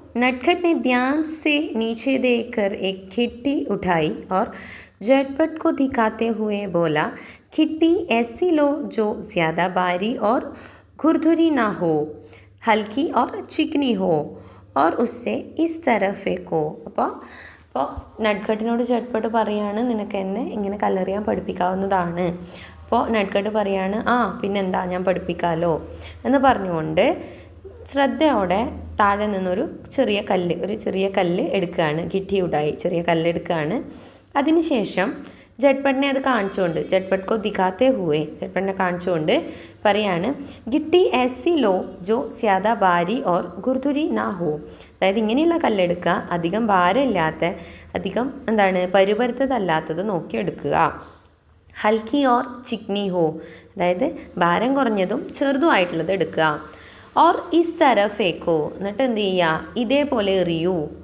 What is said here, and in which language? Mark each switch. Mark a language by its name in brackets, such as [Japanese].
[Hindi] नटखट ने ध्यान से नीचे देखकर एक खिट्टी उठाई और झटपट को दिखाते हुए बोला, खिट्टी ऐसी लो जो ज़्यादा भारी और खुरदुरी ना हो, हल्की और चिकनी हो और उससे इस तरह फेंको. [Malayalam] അപ്പോൾ നട്കട്ടിനോട് झटपट പറയാണ്, നിനക്ക് എന്നെ ഇങ്ങനെ കല്ലെറിയാൻ പഠിപ്പിക്കാവുന്നതാണ്. അപ്പോൾ നട്കട്ട് പറയാണ്, പിന്നെന്താ, ഞാൻ പഠിപ്പിക്കാമല്ലോ എന്ന് പറഞ്ഞുകൊണ്ട് ശ്രദ്ധയോടെ താഴെ നിന്നൊരു ചെറിയ കല്ല് എടുക്കുകയാണ്. ഗിട്ടിയുടായി ചെറിയ കല്ലെടുക്കുകയാണ്. അതിനുശേഷം झटपट അത് കാണിച്ചുകൊണ്ട്, [Hindi] झटपट को दिखाते हुए, [Malayalam] झटपट കാണിച്ചുകൊണ്ട് പറയാണ്, ഗിട്ടി [Hindi] ऐसी लो जो ज़्यादा भारी और खुरदुरी ना हो. [Malayalam] അതായത് ഇങ്ങനെയുള്ള കല്ലെടുക്കുക, അധികം ഭാരമില്ലാത്ത, അധികം പരുപരുത്തതല്ലാത്തത് നോക്കിയെടുക്കുക. [Hindi] ഹൽക്കി ഓർ ചിക്നി ഹോ, [Malayalam] അതായത് ഭാരം കുറഞ്ഞതും ചെറുതുമായിട്ടുള്ളത് എടുക്കുക. [Hindi] ഓർ ഇസ് തര ഫേക്കോ, [Malayalam] എന്നിട്ട് എന്ത് ചെയ്യുക, ഇതേപോലെ എറിയൂ.